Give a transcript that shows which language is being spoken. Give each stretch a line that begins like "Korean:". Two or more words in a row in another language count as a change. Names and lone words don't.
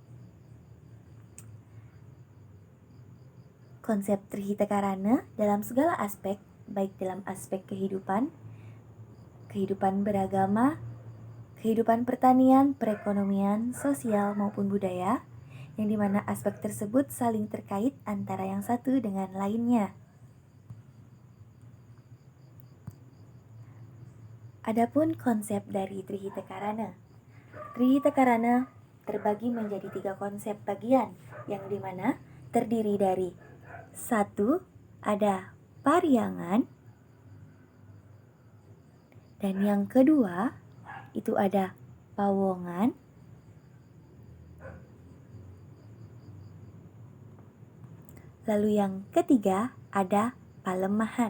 Indonesian: Konsep trihita karana dalam segala aspek, baik dalam aspek kehidupan beragama, kehidupan pertanian, perekonomian, sosial maupun budaya, yang dimana aspek tersebut saling terkait antara yang satu dengan lainnya. Adapun konsep dari trihita karana. Trihita karana terbagi menjadi 3 konsep bagian, yang dimana terdiri dari 1. Ada pariangan, dan yang kedua itu ada pawongan, lalu yang ketiga ada palemahan.